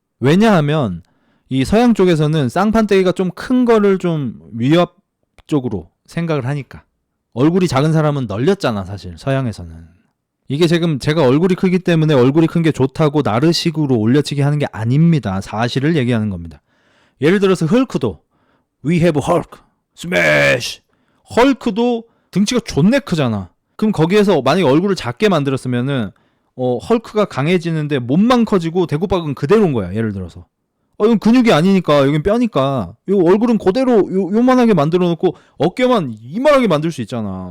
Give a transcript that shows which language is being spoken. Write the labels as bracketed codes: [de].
[ko] 왜냐하면 이 서양 쪽에서는 쌍판대기가 좀 큰 거를 좀 위협적으로 생각을 하니까. 얼굴이 작은 사람은 널렸잖아 사실 서양에서는. 이게 지금 제가 얼굴이 크기 때문에 얼굴이 큰 게 좋다고 나르식으로 올려치기 하는 게 아닙니다. 사실을 얘기하는 겁니다. 예를 들어서 헐크도 [en] We have Hulk, Smash. [ko] 헐크도 등치가 존내 크잖아. 그럼 거기에서 만약에 얼굴을 작게 만들었으면은 헐크가 강해지는데 몸만 커지고 대구박은 그대로인 거야. 예를 들어서. 이건 근육이 아니니까 여긴 뼈니까 이 얼굴은 그대로 요만하게 만들어 놓고 어깨만 이만하게 만들 수 있잖아.